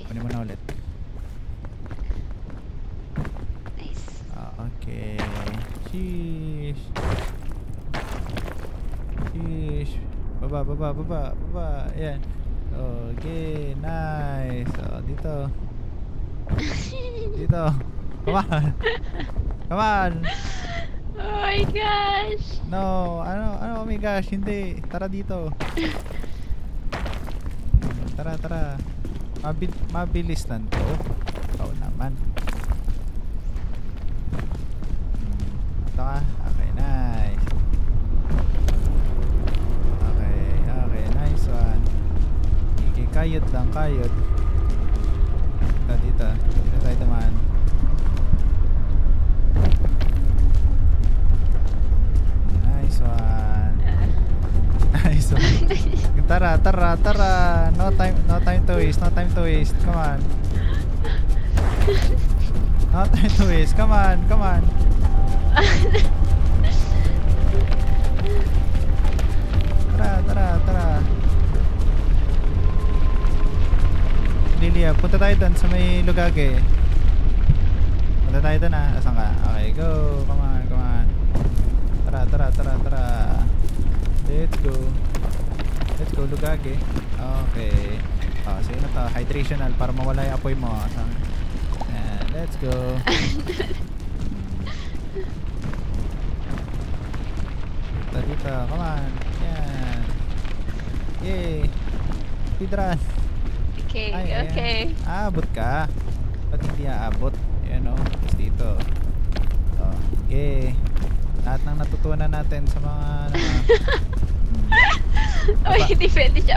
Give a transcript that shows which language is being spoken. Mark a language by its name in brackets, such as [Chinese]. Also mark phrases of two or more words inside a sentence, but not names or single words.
[Filipino] Kunin mo na ulit. [English] Nice. [Filipino] Okay. Sheesh. Baba. Ayan. [English] Okay, nice. Dito. Come on. Oh my gosh! No, oh my gosh, [Filipino] hindi. Tara dito. Tara. Mabilis lang to. Ikaw naman. Ito ka. [English] Okay, nice. Okay, nice one. [Filipino] Okay, kayod lang. Dito tayo naman. [English] Nice one. [Filipino] Tara. [English] No time to waste. Come on. No time to waste. Come on. [Filipino] Tara. Lilia, punta tayo doon sa may Lugage. Punta tayo doon Asan ka? [English] Okay, go. Come on. Tara. Let's go, Lugage. [Filipino] Okay. Sige na to. Hydrational para mawala yung apoy mo. Ayan, [English] let's go. Dito. Come on. [Filipino] Yan. [English] Yay. Speedrun. Okay, Ay, okay. [Filipino] Aabot ka. Ba't hindi aabot? Ayan o. Tapos dito. Okay. Lahat ng natutunan natin sa mga Uy, hindi pwede siya